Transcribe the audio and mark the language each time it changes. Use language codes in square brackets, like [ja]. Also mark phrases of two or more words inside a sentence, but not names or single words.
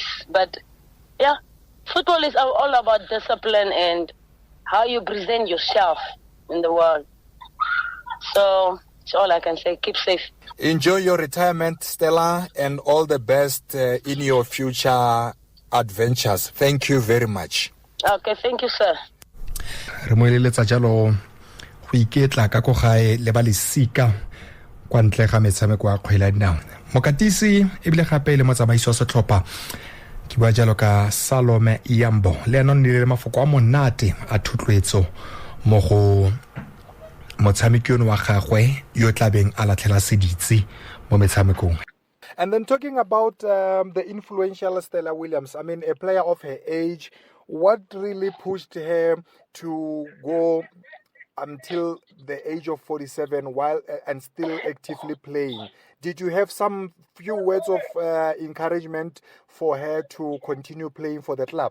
[en] But yeah, football is all about discipline and how you present yourself in the world. So that's all I can say. Keep safe. Enjoy your retirement, Stella, and all the best in your future adventures. Thank you very much. Okay, thank you, sir. [tn] Re mo eletsa jalo go iketla ka go gae le ba lesika kwa ntle ga metshameko a kgwele dinao. Mokatisi e bile gape le motsamaiso wa setlhopha ke bua jalo ka Salome Iyambo le ena nne le mafoko a monate a thutloetso mo go motshamekong wa gagwe yo tlabeng a latlhela seditsi mo metshamekong. [en] And then talking about the influential Stella Williams, I mean, a player of her age, what really pushed her to go until the age of 47 while and still actively playing? Did you have some few words of encouragement for her to continue playing for the club?